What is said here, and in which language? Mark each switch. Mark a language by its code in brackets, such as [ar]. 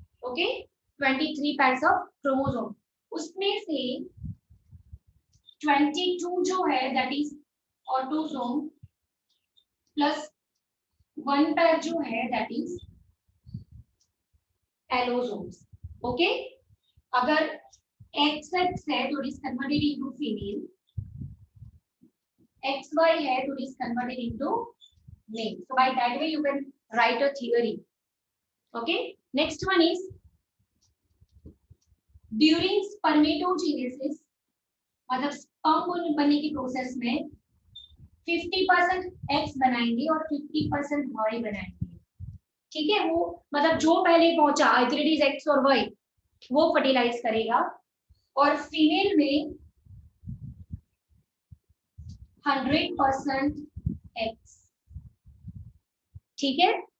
[hi] Okay, 23 pairs of chromosome, उसमें से 22 जो है that is autosome, plus 1 pair जो है दैट इज एलोसोम्स। ओके, अगर XX है तो it is converted into female, XY है तो it is converted into mail. [en] So by that way you can write a theory. Okay, next one is during spermatogenesis, [hi] मतलब sperm बनने की process में 50% X बनाएंगे और 50% Y बनाएंगे, ठीक है। वो मतलब जो पहले पहुंचा either it is X और Y वो फर्टिलाइज करेगा, और फीमेल में 100% X, ठीक है।